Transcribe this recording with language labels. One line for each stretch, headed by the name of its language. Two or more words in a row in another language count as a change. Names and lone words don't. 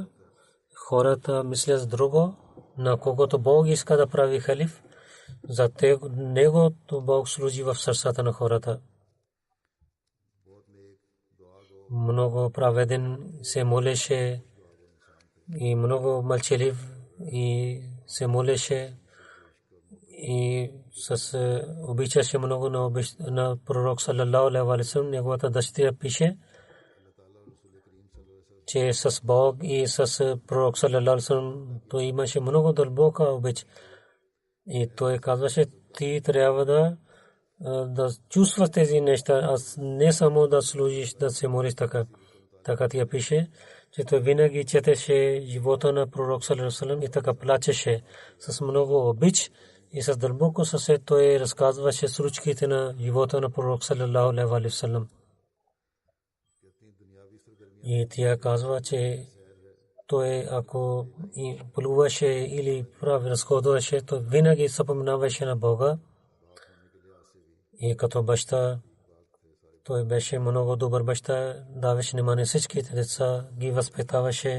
Bulgarian: Хората мислят с друго, на когото Бог иска да прави халиф, за него Бог служи в сърцата на хората. Много праведен се молеше и много мълчалив и се молеше и с обичаше много на пророк
Arabic: صلى الله عليه وسلم.
Bulgarian: Неговата дъщеря пише, че с Бог и с пророк
Arabic: صلى الله عليه وسلم
Bulgarian: той имаше много дълбока обич. И той казваше, ти трябва да чувстваш тези неща, не само да служиш, да се молиш така. Така тя пише, че той винаги четеше живота на пророк
Arabic: صلى الله عليه وسلم
Bulgarian: и така плачеше с много обич И с дълбоко сърце той разказваше случките на живота на пророк
Arabic: صلى الله عليه وسلم.
Bulgarian: И тя казва, че той ако плуваше или прави разходваше, то винаги споменаваше на Бога. И като баща той беше много добър баща, даваше внимание всичките деца, ги възпитаваше.